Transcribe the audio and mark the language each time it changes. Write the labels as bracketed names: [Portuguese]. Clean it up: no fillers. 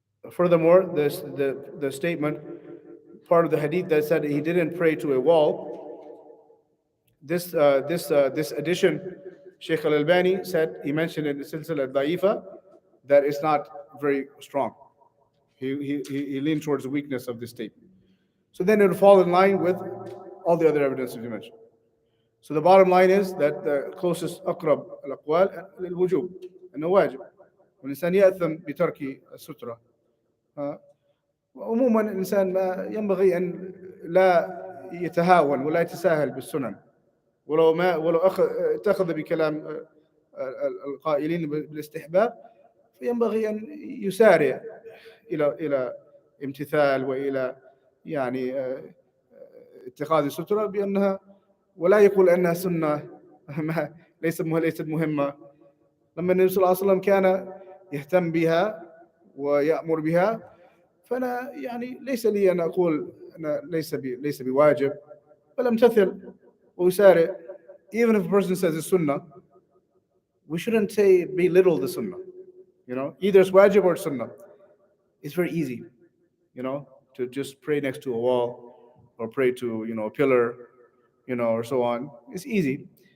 [English] Furthermore, the statement, part of the hadith that said he didn't pray to a wall, this addition, Shaykh Al-Albani said, he mentioned in the Silsila al-Da'ifa, that it's not very strong. He leaned towards the weakness of this statement. So then it would fall in line with all the other evidence that you mentioned. So the bottom line is that the closest [Arabic] أقرب الأقوال للوجوب أنه واجب والإنسان يأثم بترك السترة. وعموما الإنسان ما ينبغي أن لا يتهاون ولا يتساهل بالسنن، ولو اتخذ بكلام القائلين بالاستحباب، فينبغي أن يسارع إلى امتثال وإلى يعني اتخاذ السترة بأنها، ولا يقول أنها سنة ليست مهمة. لما النبي صلى الله عليه وسلم كان يهتم بها ويأمر بها، فأنا يعني ليس لي أن أقول أنا ليس بواجب، بل أمتثل وأسارع. [English] Even if a person says it's sunnah, we shouldn't say belittle the sunnah. Either it's wajib or sunnah. It's very easy, to just pray next to a wall or pray to, a pillar, or so on. It's easy.